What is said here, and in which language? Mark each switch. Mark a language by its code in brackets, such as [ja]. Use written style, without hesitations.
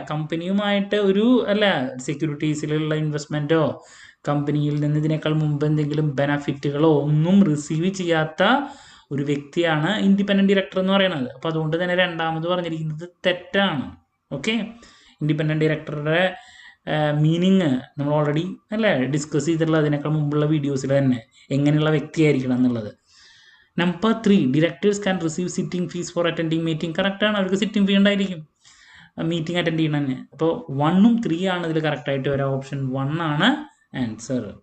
[ml] കമ്പനിയുമായിട്ട് ഒരു സെക്യൂരിറ്റീസിലുള്ള ഇൻവെസ്റ്റ്മെൻറ്റോ കമ്പനിയിൽ നിന്ന് ഇതിനേക്കാൾ മുമ്പ് എന്തെങ്കിലും ബെനഫിറ്റുകളോ ഒന്നും റിസീവ് ചെയ്യാത്ത ഒരു വ്യക്തിയാണ് ഇൻഡിപെൻഡൻറ്റ് ഡയറക്ടർ എന്ന് പറയുന്നത്. അപ്പോൾ അതുകൊണ്ട് തന്നെ രണ്ടാമത് പറഞ്ഞിരിക്കുന്നത് തെറ്റാണ്. ഓക്കെ, ഇൻഡിപെൻഡൻറ്റ് ഡയറക്ടറുടെ മീനിങ് നമ്മൾ ഓൾറെഡി അല്ലേ ഡിസ്കസ് ചെയ്തിട്ടുള്ള അതിനേക്കാൾ മുമ്പുള്ള വീഡിയോസിൽ തന്നെ എങ്ങനെയുള്ള വ്യക്തിയായിരിക്കണം എന്നുള്ളത്. [en] Number 3, directors can receive sitting fees for attending meeting. [ml] കറക്റ്റാണ്, അവർക്ക് സിറ്റിംഗ് ഫീ ഉണ്ടായിരിക്കും മീറ്റിംഗ് അറ്റൻഡ് ചെയ്യണം തന്നെ. അപ്പോൾ 1ഉം 3 ആണ് ഇതിൽ കറക്റ്റായിട്ട് വരാം. ഓപ്ഷൻ 1 ആണ് ആൻസർ.